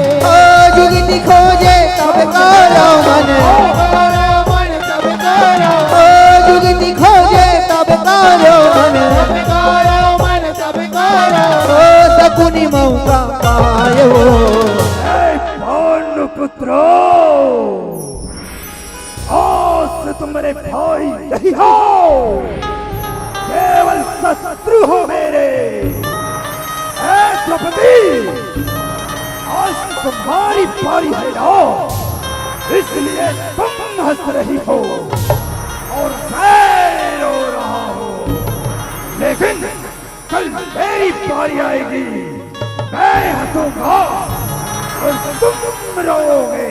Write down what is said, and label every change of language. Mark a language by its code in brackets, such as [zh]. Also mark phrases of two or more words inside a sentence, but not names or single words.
[hi] ओ जुगती खोजे तब करो मन मन तब करो, ओ जुगती खोजे तब करो मन तब करो मन तब करो। ओ सकुनी मौका पायो पांडुपुत्रो आज से तुम मेरे भाई नहीं हो, केवल शत्रु हो मेरे। ऐ द्रौपदी आज तुम्हारी बारी है ना, इसलिए तुम हंस रही हो और मैं रो रहा हूँ, लेकिन कल मेरी बारी आएगी, मैं हंसूंगा और तुम रोओगे।